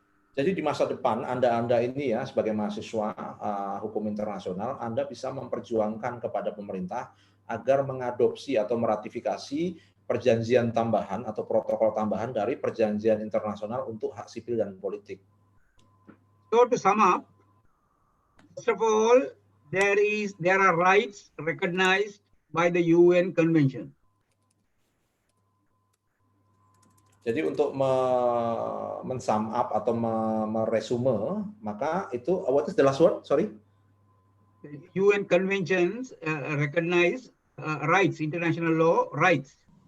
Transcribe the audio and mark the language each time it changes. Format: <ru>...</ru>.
<id>Jadi di masa depan Anda ini ya sebagai mahasiswa hukum internasional, Anda bisa memperjuangkan kepada pemerintah agar mengadopsi atau meratifikasi perjanjian tambahan atau protokol tambahan dari perjanjian internasional untuk hak sipil dan politik.</id> <en>So to sum up, first of all, there are rights recognized by the UN Convention.</en> <id>Jadi untuk men-sum up atau meresume, maka itu</id> <en>what is the last word? Sorry. UN conventions recognize rights, international law rights.</en>